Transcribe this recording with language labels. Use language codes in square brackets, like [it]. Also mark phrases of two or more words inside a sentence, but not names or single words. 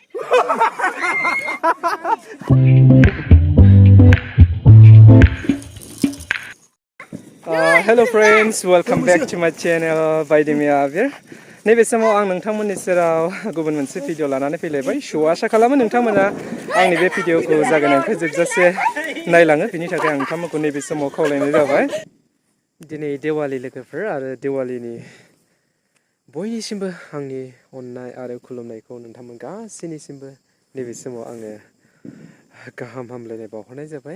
[en] Hello friends, welcome back to my channel Baidimia Abir. [brx] नैबे समाव आं नोंथांमोननि सेराव गुबुन मोनसे भिडिअ लानानै फैलायबाय। स' आशा खालामो नोंथांमोना आंनि बे भिडिअखौ जागायनायनिफ्राय जोबजासे नायलाङो। बिनि थाखाय आं नोंथांमोनखौ नैबे समाव खावलायनाय जाबाय। दिनै दिवाली लोगोफोर आरो दिवालीनि बयनिसिमबो आंनि अननाय आरो खुलुमनायखौ नोंथांमोन गासैनिसिमबो नैबे समाव आङो गाहाम हामलायनाय बावहरनाय जाबाय।